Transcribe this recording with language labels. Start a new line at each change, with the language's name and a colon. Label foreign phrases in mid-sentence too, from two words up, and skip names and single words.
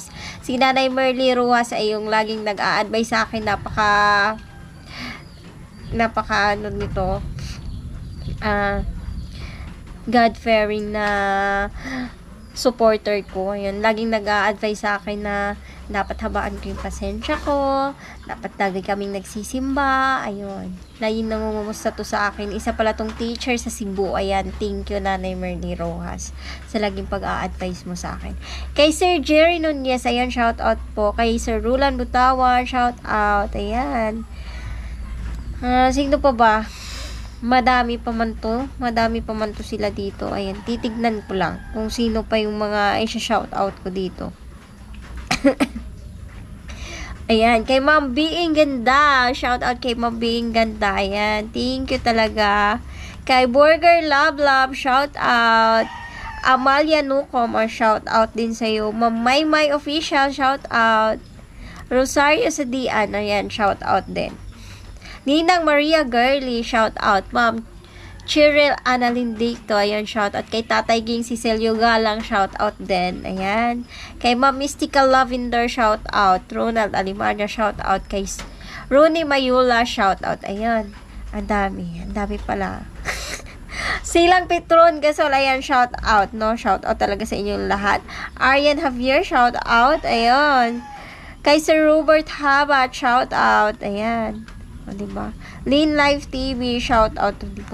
Filipino: Si Nanay Merly Rujas ay yung laging nag-a-advise sa akin, napaka ano nito, God-fearing na supporter ko. Ayun, laging nag-a-advise sa akin na dapat habaan ko yung pasensya ko, dapat lagi kaming nagsisimba. Ayun, laging nangungumusta to sa akin. Isa pala tong teacher sa Cebu. Ayan,
English: thank you
Filipino: Nanay Merly Rojas sa laging pag-a-advise mo sa akin. Kay Sir Jerry Nunez, ayan,
English: shout out
Filipino: po. Kay Sir Rulan Butawan,
English: shout out.
Filipino: Ayan. Sino pa ba? Madami pa man to sila dito. Ayan, titignan ko lang kung sino pa yung mga i-shout out ko dito. Ayan, kay Ma'am Being Ganda,
English: shout out
Filipino: kay Ma'am Being Ganda. Ayan,
English: thank you
Filipino: talaga. Kay Burger Love,
English: shout out.
Filipino: Amalia Nucom,
English: shout out
Filipino: din sa'yo. Ma'am Maymay Official,
English: shout out.
Filipino: Rosario Sadian, ayan,
English: shout out
Filipino: din. Ninang Maria Girly,
English: shout out.
Filipino: Ma'am Cheryl Annalyn Dicto, ayan,
English: shout out.
Filipino: Kay Tatay Ging Cecilio Galang,
English: shout out
Filipino: din. Ayan. Kay Ma'am Mystical Lavender,
English: shout out.
Filipino: Ronald Alimarnia,
English: shout out.
Filipino: Kay Rooney Mayula,
English: shout out.
Filipino: Ayan. Ang dami pala. Silang Petron Gasol, ayan,
English: shout out,
Filipino: no?
English: Shout out
Filipino: talaga sa inyong lahat. Arian Javier,
English: shout out.
Filipino: Ayan. Kay Sir Robert Habat,
English: shout out.
Filipino: Ayan. O, diba? Lean Life TV,
English: shout out.
Filipino: Diba?